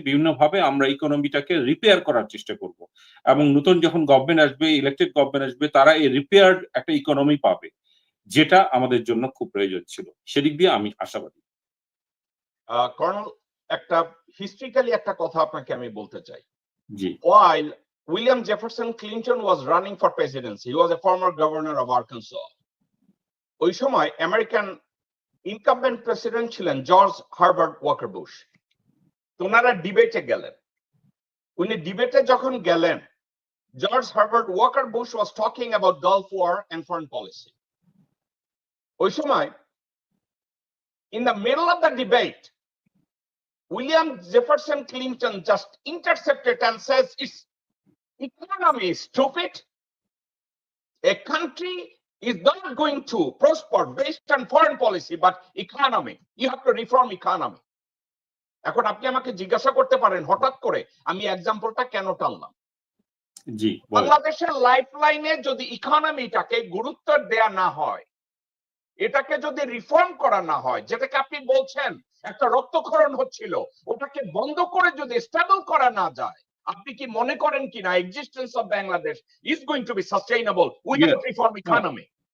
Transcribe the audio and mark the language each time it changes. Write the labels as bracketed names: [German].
[Bangla] বিভিন্নভাবে আমরা ইকোনমিটাকে রিপেয়ার করার চেষ্টা করব। এবং নতুন যখন গভর্নমেন্ট আসবে, ইলেকটেড গভর্নমেন্ট আসবে, তারা এই রিপেয়ার্ড একটা ইকোনমি পাবে। যেটা আমাদের জন্য খুব প্রয়োজন ছিল। সেদিক দিয়ে আমি আশাবাদী। কর্নেল, একটা হিস্ট্রিক্যালি একটা কথা আপনাকে আমি বলতে চাই। জি। [English] While William Jefferson Clinton was running for presidency, he was a former governor of Arkansas. [Bangla] ওই সময় আমেরিকান ইনকাম্বেন্ট প্রেসিডেন্ট ছিলেন জর্জ হার্বার্ট ওয়াকার বুশ। তো ওনারা ডিবেটে গেলেন। উনি ডিবেটে যখন গেলেন, George Herbert Waker Bush [English] was talking about Gulf War and foreign policy. [Bangla] ওই সময় [English] in the middle of the debate, William Jefferson Clinton just intercepted and says, "It's economy is stupid. A country is not going to prosper based on foreign policy, but economy. You have to reform economy." [Bangla] এখন আপনি আমাকে জিজ্ঞাসা করতে পারেন হঠাৎ করে আমি এক্সাম্পলটা কেন টানলাম। জি, বলেন। বাংলাদেশের লাইফলাইনে যদি ইকোনমিটাকে গুরুত্ব দেয়া না হয়, এটাকে যদি রিফর্ম করা না হয়, যেটাকে আপনি বলছেন একটা রক্তক্ষরণ হচ্ছিল, ওটাকে বন্ধ করে যদি স্টেবল করা না যায়, আপনি কি মনে করেন কিনা [English] Existence of Bangladesh is going to be sustainable without reform economy?